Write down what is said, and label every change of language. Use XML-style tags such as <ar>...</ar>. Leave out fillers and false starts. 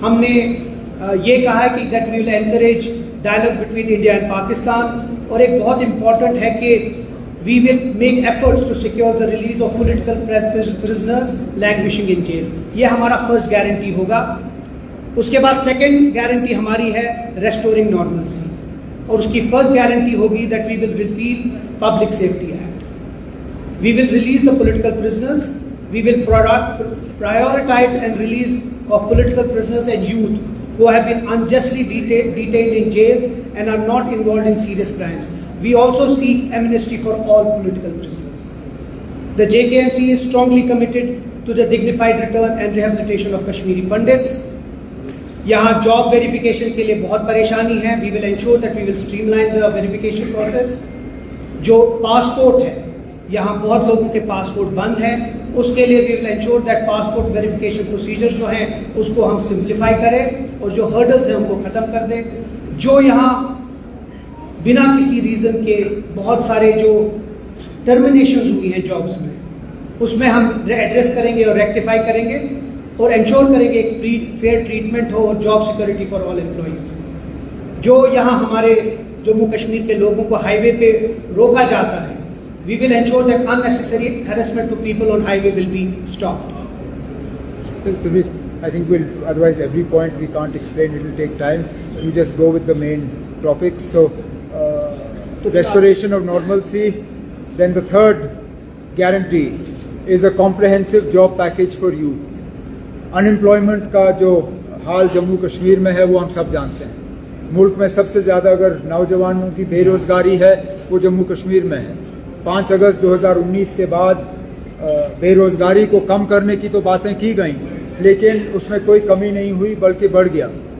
<hi>हमने ये कहा है कि</hi> <en>that we will encourage dialogue between India and Pakistan,</en> <hi>और एक बहुत इंपॉर्टेंट है कि</hi> <en>we will make efforts to secure the release of political prisoners languishing in jails.</en> <hi>ये हमारा फर्स्ट गारंटी होगा। उसके बाद सेकंड गारंटी हमारी है</hi> <en>restoring normalcy,</en> <hi>और उसकी फर्स्ट गारंटी होगी</hi> <en>that we will repeal Public Safety Act. We will release the political prisoners. We will prioritize and release of political prisoners and youth who have been unjustly detained in jails and are not involved in serious crimes. We also seek amnesty for all political prisoners. The JKNC is strongly committed to the dignified return and rehabilitation of Kashmiri Pandits.</en> <hi>यहाँ job verification के लिए बहुत परेशानी है।</hi> <en>We will ensure that we will streamline the verification process.</en> <hi>जो passport है, यहाँ बहुत लोगों के पासपोर्ट बंद हैं, उसके लिए</hi> <en>we will ensure that passport verification procedures</en> <hi>जो हैं उसको हम सिंप्लीफाई करें और जो हर्डल्स हैं उनको ख़त्म कर दें। जो यहाँ बिना किसी रीज़न के बहुत सारे जो टर्मिनेशंस हुई हैं जॉब्स में उसमें हम एड्रेस करेंगे और रेक्टिफाई करेंगे और इंश्योर करेंगे एक फ्री फेयर ट्रीटमेंट हो और</hi> <en>Job security for all employees.</en> <hi>जो यहाँ हमारे जम्मू कश्मीर के लोगों को हाईवे पे रोका जाता है,</hi> <en>We will ensure that unnecessary harassment to people on highway will be stopped. I think we'll, otherwise every point we can't explain, it will take time. We just go with the main topics. So restoration of normalcy. Then the third guarantee is a comprehensive job package for youth.</en> <hi>Unemployment का जो हाल जम्मू कश्मीर में है वो हम सब जानते हैं। मुल्क में सबसे ज़्यादा अगर नौजवानों की बेरोज़गारी है वो जम्मू कश्मीर में है। 5 अगस्त 2019 के बाद बेरोज़गारी को कम करने की तो बातें की गई, लेकिन उसमें कोई कमी नहीं हुई बल्कि बढ़ गया।</hi>